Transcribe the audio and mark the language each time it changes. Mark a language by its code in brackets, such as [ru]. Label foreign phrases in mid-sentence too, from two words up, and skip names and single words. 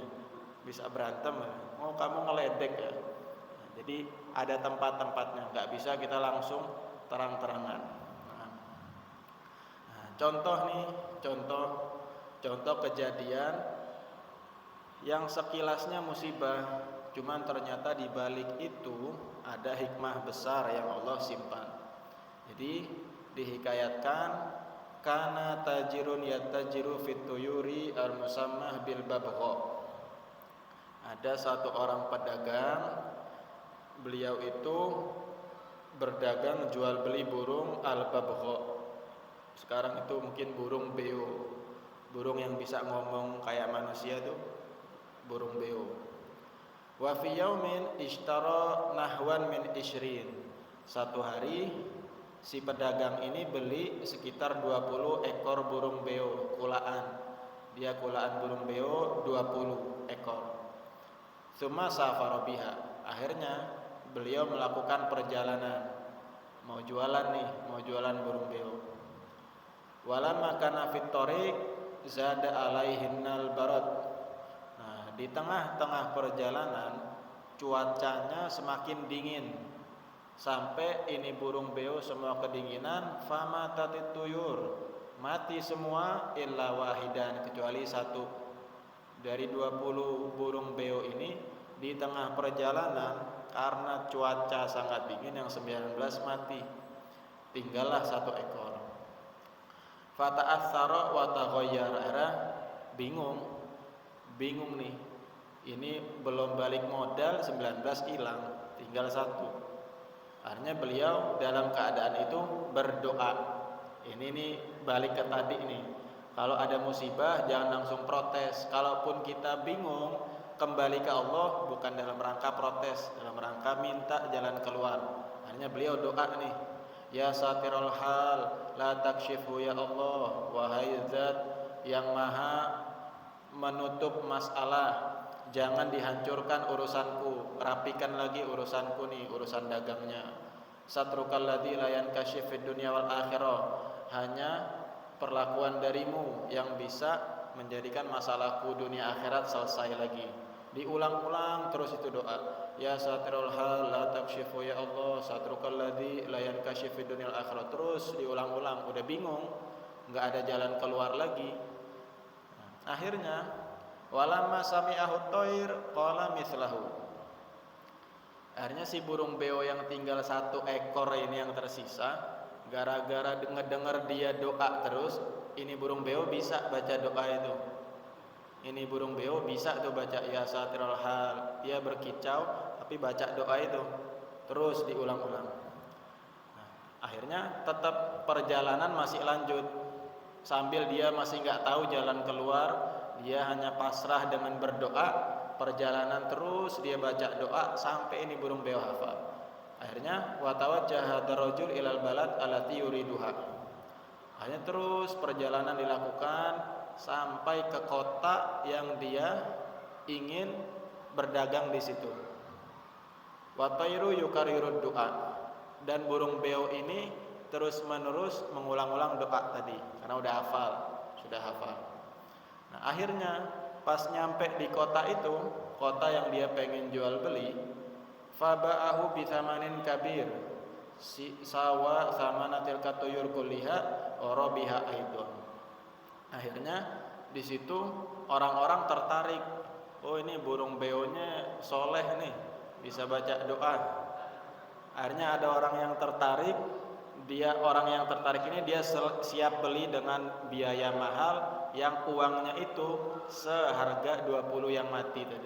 [id] Bisa berantem, oh kamu ngeledek ya. Nah, jadi ada tempat-tempatnya, nggak bisa kita langsung terang-terangan. Contoh nih, contoh kejadian yang sekilasnya musibah, cuman ternyata di balik itu ada hikmah besar yang Allah simpan. Jadi dihikayatkan [ar] كان تاجر يتجر في الطيور المسماة بالببغاء. [id] Ada satu orang pedagang, beliau itu berdagang jual beli burung al-babgha. Sekarang itu mungkin burung beo, burung yang bisa ngomong kayak manusia tuh, burung beo. [ar] وفي يوم اشترى نحوا من عشرين. [id] Satu hari si pedagang ini beli sekitar 20 ekor burung beo, kulaan. Dia kulaan burung beo 20 ekor. [ar] ثم سافر بها. [id] Akhirnya beliau melakukan perjalanan, mau jualan burung beo. [ar] ولما كان في الطريق زاد عليهن البرد. [id] Nah, di tengah-tengah perjalanan cuacanya semakin dingin. Sampai ini burung beo semua kedinginan, [ar] فماتت الطيور. [id] Mati semua [ar] إلا واحدا, [id] kecuali satu. Dari 20 burung beo ini di tengah perjalanan karena cuaca sangat dingin yang 19 mati. Tinggallah satu ekor. [ar] فتأثر وتغير. [id] Bingung nih. Ini belum balik modal, 19 hilang, tinggal satu. Akhirnya beliau dalam keadaan itu berdoa. Ini nih balik ke tadi nih. Kalau ada musibah jangan langsung protes. Kalaupun kita bingung, kembali ke Allah bukan dalam rangka protes, dalam rangka minta jalan keluar. Akhirnya beliau doa nih, [ar] يا ساتر الحال لا تكشف يا الله, [id] wahai zat yang maha menutup masalah, jangan dihancurkan urusanku, rapikan lagi urusanku nih, urusan dagangnya. [ar] سترك الذي لا ينكشف في الدنيا والآخرة. [id] Hanya perlakuan darimu yang bisa menjadikan masalahku dunia akhirat selesai lagi. Diulang-ulang terus itu doa. [ar] يا ساتر الحال لا تكشف يا الله سترك الذي لا ينكشف في الدنيا والآخرة. [id] Terus diulang-ulang, udah bingung, enggak ada jalan keluar lagi. [ar] Akhirnya ولما سمعه الطير قال مثله. [id] Akhirnya si burung beo yang tinggal 1 ekor ini yang tersisa, gara-gara ngedenger dia doa terus, ini burung beo bisa baca doa itu. Ini burung beo bisa tuh baca [ar] يا ساتر الحال. [id] Dia berkicau tapi baca doa itu. Terus diulang-ulang. Nah, akhirnya tetap perjalanan masih lanjut. Sambil dia masih nggak tahu jalan keluar, dia hanya pasrah dengan berdoa. Perjalanan terus dia baca doa sampai ini burung beo hafal. [ar] Akhirnya وتوجه دارجا إلى البلد التي يريدها. [id] Akhirnya terus perjalanan dilakukan sampai ke kota yang dia ingin berdagang di situ. [ar] والطير يكرر الدعاء, [id] dan burung beo ini terus-menerus mengulang-ulang doa tadi karena udah hafal, sudah hafal. Nah, akhirnya pas nyampe di kota itu, kota yang dia pengen jual beli, [ar] فباعه بثمن كبير سي ساوى ثمن الطيور كلها تقريبا أيضا. [id] Akhirnya di situ orang-orang tertarik. Oh, ini burung beonya soleh nih, bisa baca doa. Akhirnya ada orang yang tertarik. Orang yang tertarik ini dia siap beli dengan biaya mahal yang uangnya itu seharga 20 yang mati tadi.